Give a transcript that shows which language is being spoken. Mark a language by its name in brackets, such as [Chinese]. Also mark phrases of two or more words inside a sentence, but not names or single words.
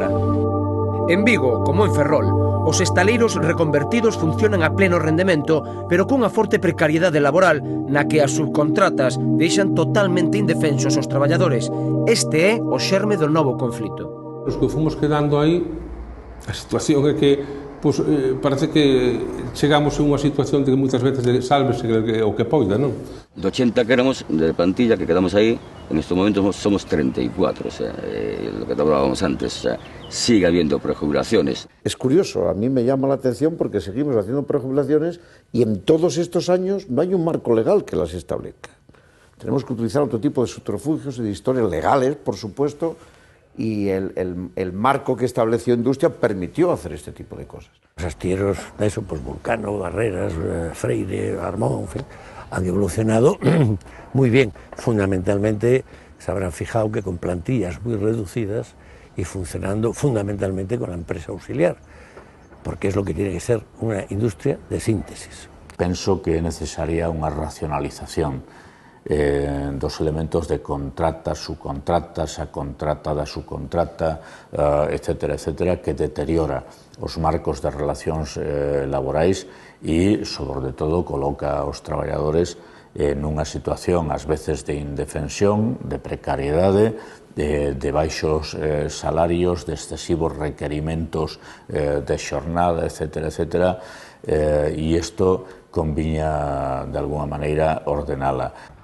[Galician] En Vigo, como en Ferrol, os estaleiros reconvertidos funcionan a pleno rendemento, pero cunha forte precariedade laboral na que as subcontratas deixan totalmente indefensos os traballadores. Este é o xerme do novo conflito. Os que fomos quedando aí, a situación é que parece que chegamos a unha situación de que moitas veces sálvese o que poida, non? De 80 que éramos de plantilla, que quedamos aí, [Spanish] en estos momentos somos 34, o sea, lo que hablábamos antes, o sea, sigue habiendo prejubilaciones. Es curioso, a mí me llama la atención porque seguimos haciendo prejubilaciones y en todos estos años no hay un marco legal que las establezca. Tenemos que utilizar otro tipo de subterfugios y de historias legales, por supuesto, y el marco que estableció Industria permitió hacer este tipo de cosas. Los astilleros, eso, pues Vulcano, Barreras, Freire, Armón, en fin, han evolucionado muy bien. Fundamentalmente se habrán fijado que con plantillas muy reducidas y funcionando fundamentalmente con la empresa auxiliar, porque es lo que tiene que ser una industria de síntesis. [Galician] Penso que é necesaria unha racionalización dos elementos de contratas, subcontratas, a contrata da subcontrata, etcétera, que deteriora os marcos de relacións laborais e, sobre todo, coloca aos traballadores nunha situación, ás veces, de indefensión, de precariedade, de baixos salarios, de excesivos requerimentos de xornada, etcétera, e isto conviña, de alguna maneira, ordenala.